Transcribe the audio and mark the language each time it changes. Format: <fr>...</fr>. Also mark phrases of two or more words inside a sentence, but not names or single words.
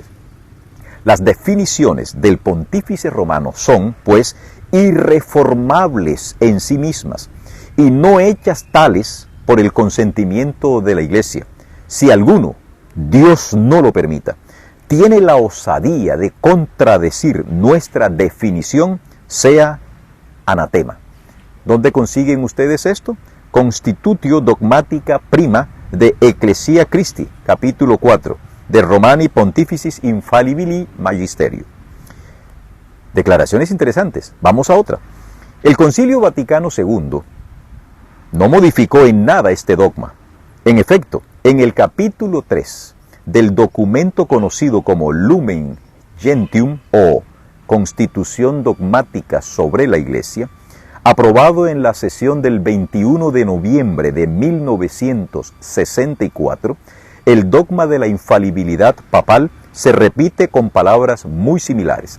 <es>Las definiciones del pontífice romano son, pues, irreformables en sí mismas y no hechas tales por el consentimiento de la Iglesia, si alguno, Dios no lo permita, tiene la osadía de contradecir nuestra definición, sea anatema. ¿Dónde consiguen ustedes esto? Constitutio Dogmatica Prima de Ecclesia Christi, capítulo 4, de Romani Pontificis Infallibili Magisterio. Declaraciones interesantes. Vamos a otra. El Concilio Vaticano II no modificó en nada este dogma. En efecto, en el capítulo 3 del documento conocido como Lumen Gentium o Constitución Dogmática sobre la Iglesia, aprobado en la sesión del 21 de noviembre de 1964, el dogma de la infalibilidad papal se repite con palabras muy similares.</es>